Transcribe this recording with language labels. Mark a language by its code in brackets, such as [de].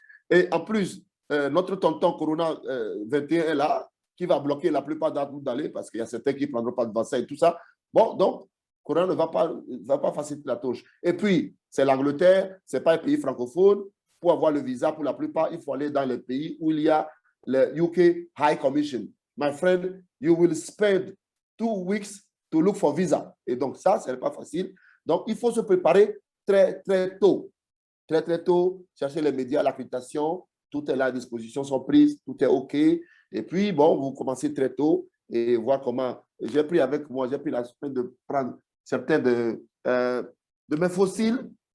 [fr] Et en plus, notre tonton Corona 21 est là, qui va bloquer la plupart d'entre nous d'aller parce qu'il y a certains qui ne prendront pas de vaccin et tout ça. Bon, donc, Corona ne va pas faciliter la tâche. Et puis, c'est l'Angleterre, ce n'est pas un pays francophone. Pour avoir le visa, pour la plupart, il faut aller dans les pays où il y a le UK High Commission. [en] My friend, you will spend 2 weeks to look for visa. [fr] Et donc, ça, ce n'est pas facile. Donc, il faut se préparer très, très tôt. Très, très tôt, chercher les médias, l'accréditation, tout est là à disposition, sont prises, tout est OK. Et puis, bon, vous commencez très tôt et voir comment. J'ai pris la semaine de prendre certains de mes fossiles.